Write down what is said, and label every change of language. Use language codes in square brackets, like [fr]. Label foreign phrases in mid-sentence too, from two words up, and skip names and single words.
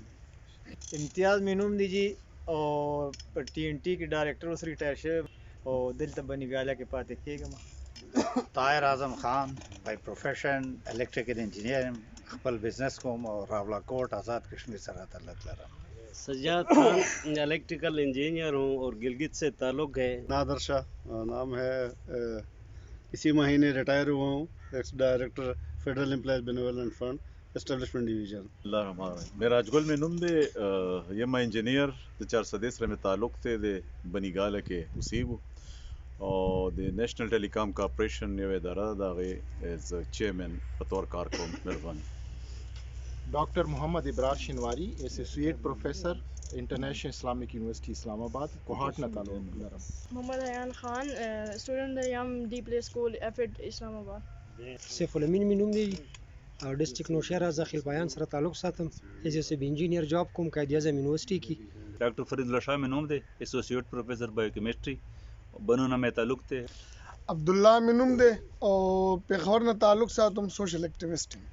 [ps] امتیاز مې نوم دی جی او په TNT کې ډایریکټر اوس ریټایر شوی او دلته بنیګاله کې پاتې کېږم. طاهر اعظم خان [en] by profession electrical engineer, [ps] خپل بزنس کوم او راولاکوټ آزاد کشمیر سره تعلق لرم. [ur] سجاد خان [en] electrical engineer [ur] ہوں اور گلگت سے تعلق ہے. نادر شاہ نام ہے، اسی مہینے ریٹائر ہوا ہوں، [en] ex director [ur] فیڈرل امپلائز بینیولنٹ فنڈ اسٹیبلشمنٹ ڈویژن. [ar] الله الرحمن الرحیم. [ps] میراج ګل مې نوم دی، یم انجینیر د 400 سره مې تعلق دی، د بنیګاله کې اوسېږو او د نیشنل ټیلیکام کارپوریشن یو اداره ده، د هغې [en] as chairman [ps] په طور کار کوم. مهرباني. ڈاکٹر محمد ابرار شنواری، [en] associate professor [ps] انٹرنیشنل اسلامک یونیورسٹی اسلام آباد، کوہاٹ نہ تعلق لرم. محمد حیان خان، اسٹوڈنٹ یم ڈی پلے اسکول ایفڈ اسلام آباد. سیف الامین مې نوم دی او ډسټریکټ نوشهره زخیل پایان سره تعلق ساتم. [en] as a engineer [ps] جاب کوم قائد اعظم یونیورسٹی کې. ډاکټر فرید الله شاه مې نوم دی، [en] associate professor biochemistry, [ps] بنو نه مې تعلق دی. عبدالله مې نوم دی او پېښور نه تعلق ساتم، [en] social activist.